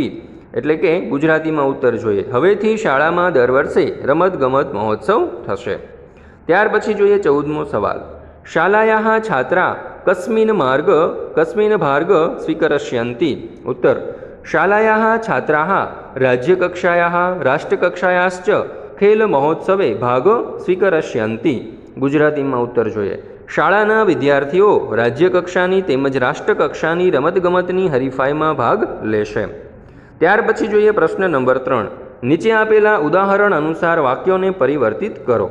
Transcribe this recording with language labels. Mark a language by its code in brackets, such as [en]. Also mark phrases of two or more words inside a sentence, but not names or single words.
[gu] એટલે કે ગુજરાતીમાં ઉત્તર જોઈએ હવેથી શાળામાં દર વર્ષે રમત ગમત મહોત્સવ થશે। ત્યાર પછી જોઈએ 14મો સવાલ [sa] शालायाः छात्रा कस्मिन् भाग स्वीकरिष्यन्ति। उत्तर शालायाः छात्राः राज्यकक्षायाः राष्ट्रकक्षायाश्च खेल महोत्सवे भाग स्वीकरस्यंति? [gu] ગુજરાતીમાં ઉત્તર જોઈએ. શાળાના વિદ્યાર્થીઓ રાજ્યકક્ષાની તેમજ રાષ્ટ્રકક્ષાની રમતગમતની હરીફાઈમાં ભાગ લેશે. ત્યાર પછી જોઈએ પ્રશ્ન નંબર 3. નીચે આપેલા ઉદાહરણ અનુસાર વાક્યોને પરિવર્તિત કરો.